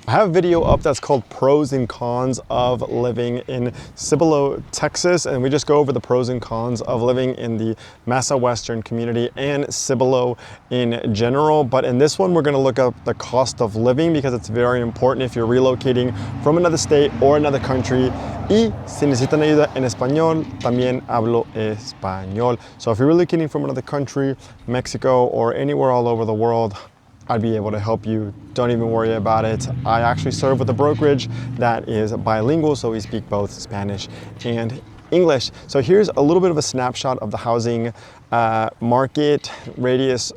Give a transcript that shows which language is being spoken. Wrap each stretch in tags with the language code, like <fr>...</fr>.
<en>I have a video up that's called Pros and Cons of Living in Cibolo, Texas, and we just go over the pros and cons of living in the Mesa Western community and Cibolo in general. But in this one, we're going to look up the cost of living because it's very important if you're relocating from another state or another country.</en> <es>Y si necesitan ayuda en español, también hablo español.</es> <en>So if you're relocating from another country, Mexico, or anywhere all over the world, I'd be able to help you. Don't even worry about it. I actually serve with a brokerage that is bilingual, so we speak both Spanish and English. So here's a little bit of a snapshot of the housing market radius.</en>